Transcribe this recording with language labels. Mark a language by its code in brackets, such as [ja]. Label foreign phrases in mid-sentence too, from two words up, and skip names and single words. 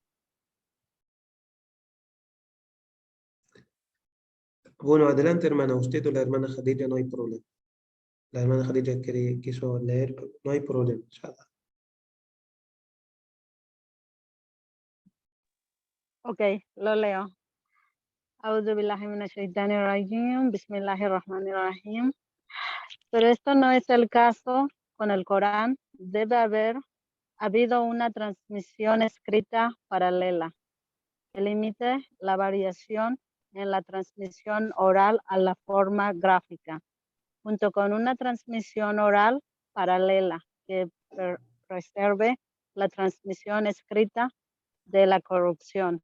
[es] Bueno, adelante, hermana. Usted o la hermana Khadija no hay problema. La hermana Khadija quiso leer, pero no hay problema. [ar] إن شاء الله. [es] Ok, lo leo. [ar] أعوذ بالله من الشيطان الرجيم، بسم الله الرحمن الرحيم. [es] Pero esto no es el caso con el Corán. Debe haber habido una transmisión escrita paralela que limite la variación en la transmisión oral a la forma gráfica, junto con una transmisión oral paralela que preserve la transmisión escrita de la corrupción.